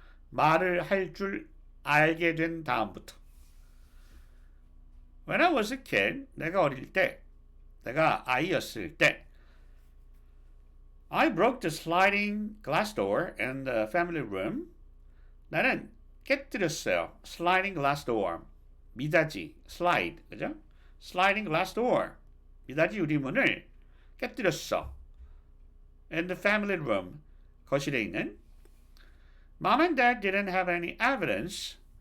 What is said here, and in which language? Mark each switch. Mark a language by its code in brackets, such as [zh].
[ko] 말을 할 줄 알게 된 다음부터. [en] When I was a kid, [ko] 내가 어릴 때, 내가 아이였을 때, [en] I broke the sliding glass door in the family room. [ko] 나는 깨뜨렸어요. [en] Sliding glass door. [ko] 미닫이, slide, 그죠? [en] Sliding glass door. [ko] 미닫이 유리문을 깨뜨렸어. [en] In the family room. [ko] 거실에 있는. [en] Mom and Dad didn't have any evidence.